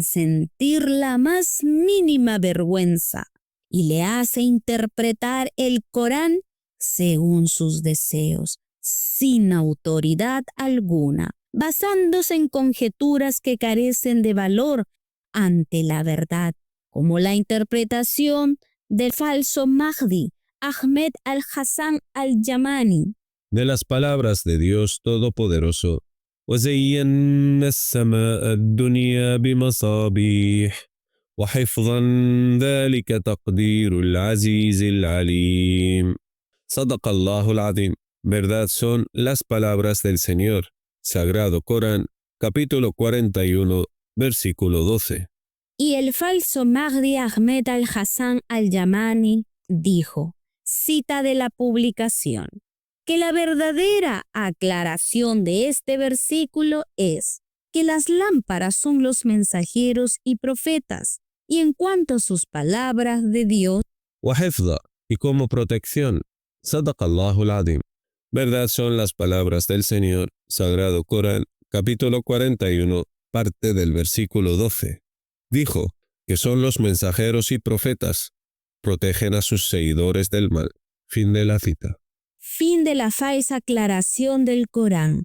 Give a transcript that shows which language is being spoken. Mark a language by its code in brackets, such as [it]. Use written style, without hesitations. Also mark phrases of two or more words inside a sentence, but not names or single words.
[es] sentir la más mínima vergüenza, y le hace interpretar el Corán según sus deseos, sin autoridad alguna, basándose en conjeturas que carecen de valor ante la verdad, como la interpretación del falso Mahdi, Ahmed al-Hassan al-Yamani. De las palabras de Dios Todopoderoso, [ar] وَزَيَّنَّا السَّمَاءَ الدُّنْيَا بِمَصَابِيحَ وَحِفْظًا ذَلِكَ تَقْدِيرُ الْعَزِيزِ الْعَلِيمِ. صدق الله العظيم. [es] Verdad son las palabras del Señor. Sagrado Corán, capítulo 41, versículo 12. Y el falso Mahdi Ahmed al-Hassan al-Yamani dijo, cita de la publicación, que la verdadera aclaración de este versículo es que las lámparas son los mensajeros y profetas, y en cuanto a sus palabras de Dios, وحفظا, y como protección, [ar] صدق الله العظيم. [es] Verdad son las palabras del Señor. Sagrado Corán, capítulo 41, parte del versículo 12. Dijo que son los mensajeros y profetas, protegen a sus seguidores del mal. Fin de la cita. Fin de la falsa aclaración del Corán.